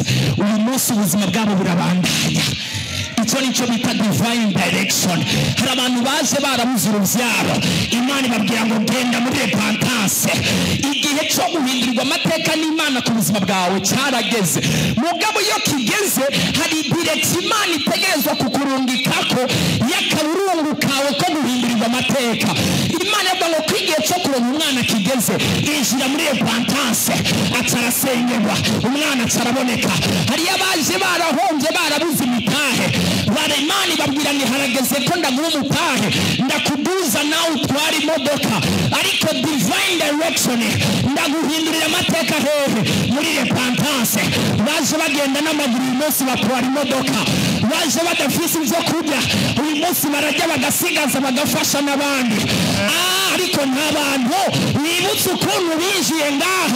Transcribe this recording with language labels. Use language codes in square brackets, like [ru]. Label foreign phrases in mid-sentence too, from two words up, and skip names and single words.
[rn] Uyu munsi ubuzima bwabo burabandanya. Icyo nicyo bita [en] divine direction. [rn] Hari abantu baje barabuze urubyaro, Imana ibabwira ngo genda muri repentance. Igihe cyo guhindurirwa amateka n'Imana ku buzima bwawe cyarageze. Mugabo iyo kigeze, hari direction Imana itegerezwa kukurungikako y'akaburungu kawe ko guhindurirwa amateka. Imana yavuga ngo kwigihe cyo kuronka umwana kigeze, injira muri repentance. Atarasengerwa, umwana ataraboneka. Hari abaje barahombye barabuze imitahe, Imana ibabwira ni harageze ko ndaguha umutahe, ndakuduza nawe utwara imodoka. Ariko [en] divine direction, [rn] ndaguhindurira amateka hehe muri repentance. Baje bagenda n'amaguru uyu munsi batwara imodoka, baje badafise ibyo kurya uyu munsi barajya bagasigaza bagafasha n'abandi. Ariko ntabantu wibutse ukuntu binjiye ngaha.